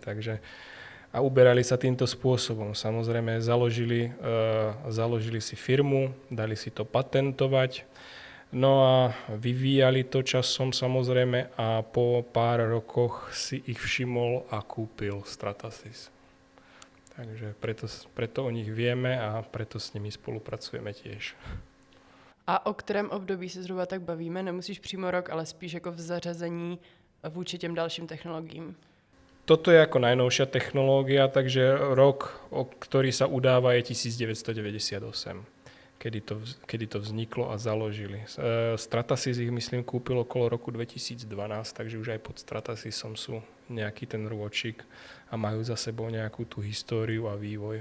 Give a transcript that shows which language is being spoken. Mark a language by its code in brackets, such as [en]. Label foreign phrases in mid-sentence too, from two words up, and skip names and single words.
[sk] A uberali sa týmto spôsobom. Samozrejme, založili si firmu, dali si to patentovať, no a vyvíjali to časom samozrejme a po pár rokoch si ich všimol a kúpil Stratasys. Takže preto o nich vieme a preto s nimi spolupracujeme tiež. [cs] A o kterém období se zhruba tak bavíme? Nemusíš přímo rok, ale spíš jako v zařazení vůči těm dalším technologiím. [sk] Toto je ako najnovšia technológia, takže rok, o ktorý sa udáva, je 1998, kedy to vzniklo a založili. Stratasys ich, myslím, kúpil okolo roku 2012, takže už aj pod Stratasysom sú nejaký ten rôčik a majú za sebou nejakú tú históriu a vývoj.